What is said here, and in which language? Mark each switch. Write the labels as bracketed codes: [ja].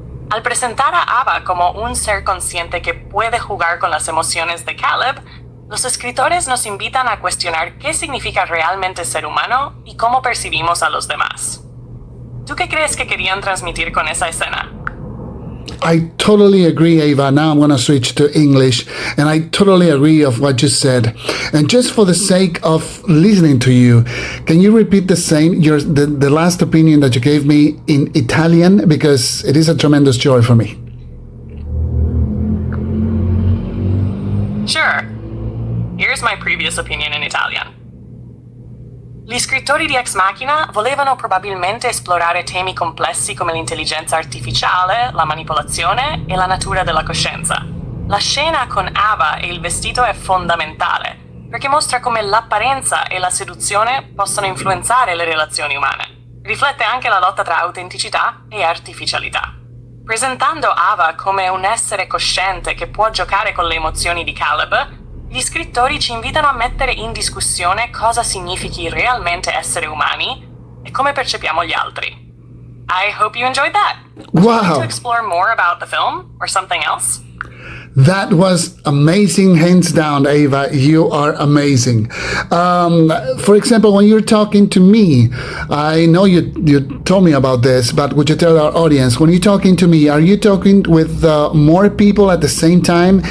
[es] Al presentar a Ava como un ser consciente que puede jugar con las emociones de Caleb, los escritores nos invitan a cuestionar qué significa realmente ser humano y cómo percibimos a los demás. ¿Tú qué crees que querían transmitir con esa escena? [en] I totally agree, Ava. Now I'm going to switch to English, and I totally agree of what you said. And just for the sake of listening to you, can you repeat the same, the last opinion that you gave me in Italian? Because it is a tremendous joy for me. Sure. Here's my previous opinion in Italian. [it] Gli scrittori di Ex Machina volevano probabilmente esplorare temi complessi come l'intelligenza artificiale, la manipolazione e la natura della coscienza. La scena con Ava e il vestito è fondamentale, perché mostra come l'apparenza e la seduzione possono influenzare le relazioni umane. Riflette anche la lotta tra autenticità e artificialità. Presentando Ava come un essere cosciente che può giocare con le emozioni di Caleb, gli scrittori ci invitano a mettere in discussione cosa significhi realmente essere umani e come percepiamo gli altri. [en] I hope you enjoyed that. Would you like to explore more about the film or something else? That was amazing, hands down, Ava. You are amazing. For example, when you're talking to me, I know you told me about this, but would you tell our audience, when you're talking to me, are you talking with more people at the same time?